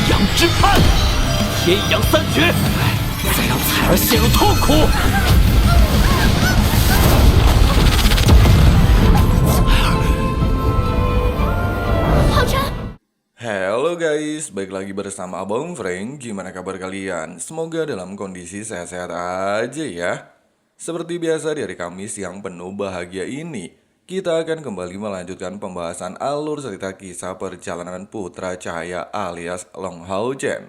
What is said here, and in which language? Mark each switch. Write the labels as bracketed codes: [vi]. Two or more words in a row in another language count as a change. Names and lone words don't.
[zh] 之盼，天阳三绝，再让彩儿陷入痛苦。浩辰， [id] Halo guys, balik lagi bersama Abang Frank. Gimana kabar kalian? Semoga dalam kondisi sehat-sehat aja ya. Seperti biasa di hari Kamis yang penuh bahagia ini, kita akan kembali melanjutkan pembahasan alur cerita kisah perjalanan Putra Cahaya alias Long Hao Chen.